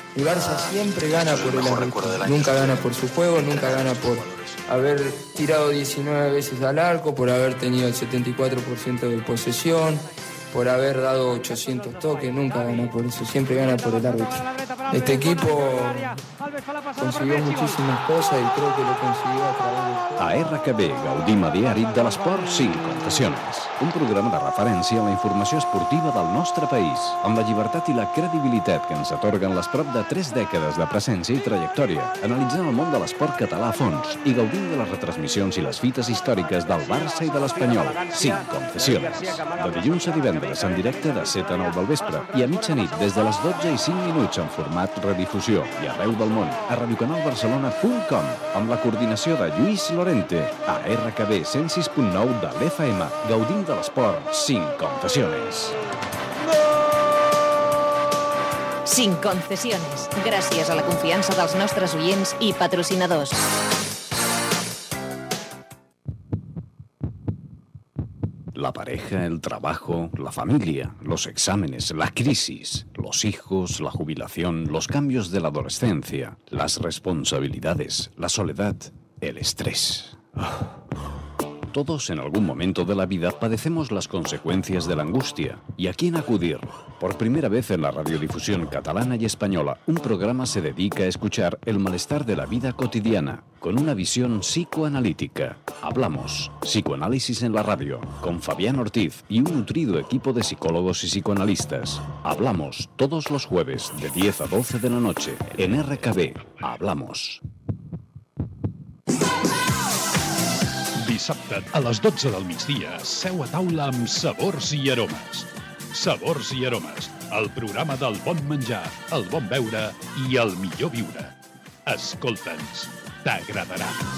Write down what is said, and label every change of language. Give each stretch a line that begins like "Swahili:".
Spanish: El Barça siempre gana por el arbitraje, nunca gana por su juego, nunca gana por haber tirado 19 veces al arco, por haber tenido el 74% de posesión, por haber dado 800 toques, nunca gana por eso, siempre gana por el árbitro. Este equipo consiguió muchísimas cosas y creo que lo consiguió a través de...
Catalan: A RKB gaudim a diari de l'esport sin concessiones. Un programa de referència a la informació esportiva del nostre país, amb la llibertat i la credibilitat que ens atorguen les prop de 3 dècades de presència i trajectòria, analitzant el món de l'esport català a fons i gaudint de les retransmissions i les fites històriques del Barça i de l'Espanyol. Sin concessiones. De dilluns a divendres en directe de 7 a 9 del vespre i a mitjanit des de les 12:05 en format redifusió i arreu del món a radiocanalbarcelona.com amb la coordinació de Lluís Lorente a RKB 106.9 de l'FM. Gaudim de l'esport sin concessiones. No!
Spanish: Sin concessiones.
Catalan: Gràcies a la confiança dels nostres oients i patrocinadors.
Spanish: La pareja, el trabajo, la familia, los exámenes, la crisis, los hijos, la jubilación, los cambios de la adolescencia, las responsabilidades, la soledad, el estrés. Todos en algún momento de la vida padecemos las consecuencias de la angustia. ¿Y a quién acudir? Por primera vez en la radiodifusión catalana y española, un programa se dedica a escuchar el malestar de la vida cotidiana con una visión psicoanalítica. Hablamos, psicoanálisis en la radio, con Fabián Ortiz y un nutrido equipo de psicólogos y psicoanalistas. Hablamos todos los jueves de 10 a 12 de la noche en RKB. Hablamos.
Catalan: Dissabte a les 12 del migdia, seu a taula amb Sabors i Aromes. Sabors i Aromes, el programa del bon menjar, el bon beure i el millor viure. Escolta'ns, t'agradarà.